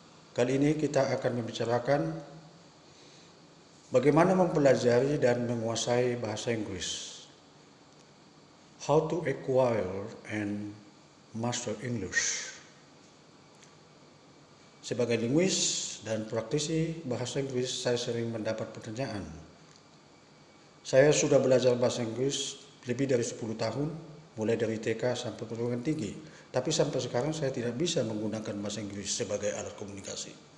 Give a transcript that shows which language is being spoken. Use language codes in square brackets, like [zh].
[id] Kali ini kita akan membicarakan bagaimana mempelajari dan menguasai bahasa Inggris. [en] How to acquire and master English. [id] Sebagai linguis dan praktisi bahasa Inggris, saya sering mendapat pertanyaan. Saya sudah belajar bahasa Inggris lebih dari 10 tahun, mulai dari TK sampai perguruan tinggi. Tapi sampai sekarang saya tidak bisa menggunakan bahasa Inggris sebagai alat komunikasi.